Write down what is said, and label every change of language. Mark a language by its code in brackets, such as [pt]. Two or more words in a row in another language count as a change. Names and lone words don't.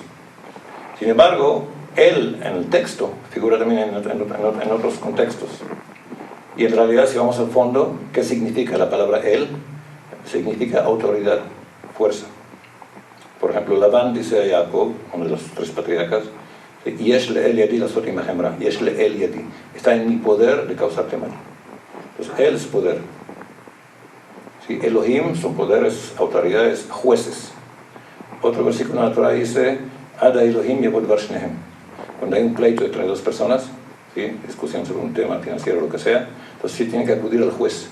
[es] Sin embargo, él en el texto figura también en otros contextos. Y en realidad, si vamos al fondo, ¿qué significa la palabra él? Significa autoridad, fuerza. Por ejemplo, Labán dice a Jacob, uno de los 3 patriarcas, [he] יש לאל ידי לעשות עמכם רע, יש לאל ידי, [es] está en mi poder de causarte mal. Entonces, él es poder. ¿Sí? Elohim son poderes, autoridades, jueces. Otro versículo en la Torah dice, [he] עד האלהים יבוא דבר שניהם. [es] Cuando hay un pleito entre 2 personas, ¿sí? Discusión sobre un tema financiero o lo que sea, entonces sí tiene que acudir al juez.